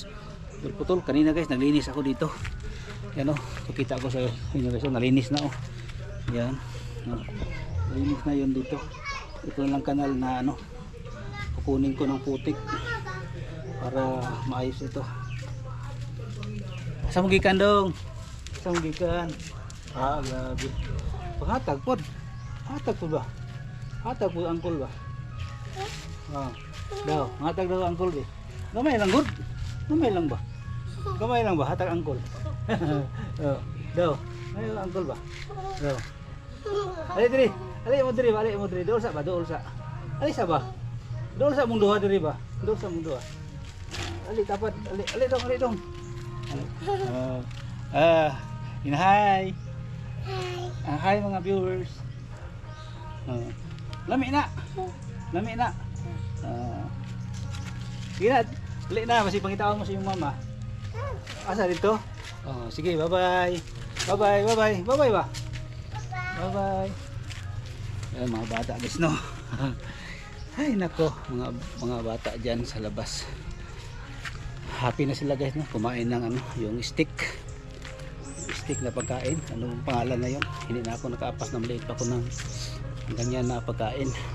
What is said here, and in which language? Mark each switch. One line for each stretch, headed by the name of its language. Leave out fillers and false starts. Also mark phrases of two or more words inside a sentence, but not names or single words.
Filipino: Putol kanina guys, naglinis ako dito. Yan oh, pakita ko sa inyo guys, nalinis na oh. Yan. Oh. Nalinis na yun dito. Ito lang kanal na ano, kukunin ko ng putik para maayos ito.
Cebuano: Asa mo gikan dong? Asa mo gikan? Grabe. Paghatag pod. Hatag po ba? Hatag po angkol ba? Daw, hatag daw angkol ba? Gamay lang good. Gamay lang ba? Gamay lang ba hatag angkol? Daw, ay angkol ba? Daw. Ali diri. Ali mo diri. Dool sa ba? Ali sa ba? Dool sa mong duha diri ba? Dool sa mong duha. Ali tapat. Ali dong.
English: Hi.
Cebuano: Hi mga viewers. Lami na. Sige na. Dali na, masih pangitawan mo sa iyong mama. Asa dito? Oh, sige,
English: bye-bye. Bye-bye ba? Bye-bye.
Filipino: Ayan, mga bata guys, no? Ay, nako, mga bata dyan sa labas. Happy na sila guys, no? Kumain ng ano, yung steak na pagkain. Anong pangalan na yun? Hindi na ako nakaapas na maliit pa ko ng ganyan na pagkain.